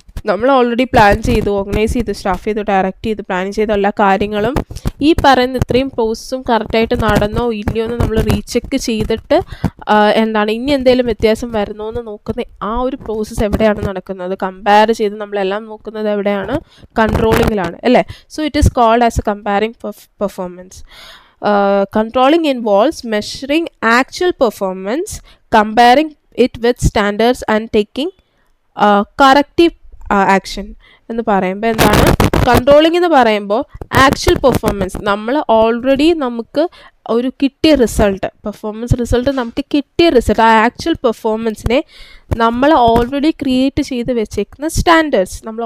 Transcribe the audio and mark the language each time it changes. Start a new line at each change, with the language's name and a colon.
Malayalam: നമ്മൾ already plan ചെയ്തു, organise ചെയ്ത്, സ്റ്റാഫ് ചെയ്തു, ഡയറക്റ്റ് ചെയ്ത്, പ്ലാൻ ചെയ്ത എല്ലാ കാര്യങ്ങളും ഈ പറയുന്ന ഇത്രയും പ്രോസസ്സും കറക്റ്റായിട്ട് നടന്നോ ഇല്ലയോ എന്ന് നമ്മൾ റീചെക്ക് ചെയ്തിട്ട് എന്താണ് ഇനി എന്തെങ്കിലും വ്യത്യാസം വരുന്നോ എന്ന് നോക്കുന്ന ആ ഒരു പ്രോസസ്സ് എവിടെയാണ് നടക്കുന്നത്? കമ്പയർ ചെയ്ത് നമ്മളെല്ലാം നോക്കുന്നത് എവിടെയാണ്? കൺട്രോളിങ്ങിലാണ് അല്ലേ?
English: So it is called as a comparing performance. Controlling involves measuring actual performance, comparing it with standards and taking corrective action.
Malayalam: എന്ന് പറയുമ്പോൾ എന്താണ് കൺട്രോളിംഗ് എന്ന് പറയുമ്പോൾ ആക്ച്വൽ പെർഫോമൻസ്, നമ്മൾ ഓൾറെഡി നമുക്ക് ഒരു കിട്ടിയ റിസൾട്ട്, പെർഫോമൻസ് റിസൾട്ട് നമുക്ക് കിട്ടിയ റിസൾട്ട്, ആ ആക്ച്വൽ പെർഫോമൻസിനെ നമ്മൾ ഓൾറെഡി ക്രിയേറ്റ് ചെയ്ത് വെച്ചേക്കുന്ന സ്റ്റാൻഡേർഡ്സ്,